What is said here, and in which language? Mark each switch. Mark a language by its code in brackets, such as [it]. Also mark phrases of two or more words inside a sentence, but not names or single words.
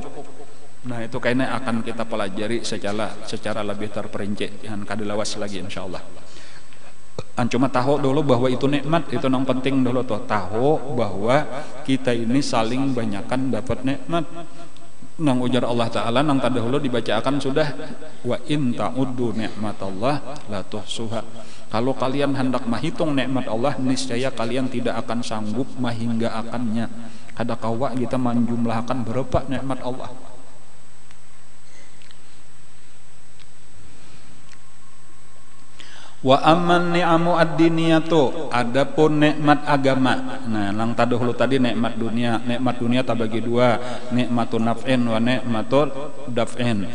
[bjn] Nah itu kayaknya akan kita pelajari secara lebih terperinci dan kada lawas lagi insyaallah. [id] Cuma tahu dulu bahwa itu nikmat, itu yang penting dulu tuh, tahu bahwa kita ini saling banyakkan dapat nikmat. [bjn] Nang ujar Allah Ta'ala nang terdahulu dibacakan sudah, [ar] wa in ta'uddu nikmatallah la tuhsuha. [id] Kalau kalian hendak menghitung nikmat Allah, niscaya kalian tidak akan sanggup menghinggakannya. [bjn] Kada kawa kita menjumlahkan berapa nikmat Allah. [ar] Wa amman ni'amu ad-diniyatu, [id] adapun nikmat agama. [bjn] Nang tadahulu tadi nikmat dunia terbagi dua, [ar] nikmatun naf'in wa nikmatul daf'in.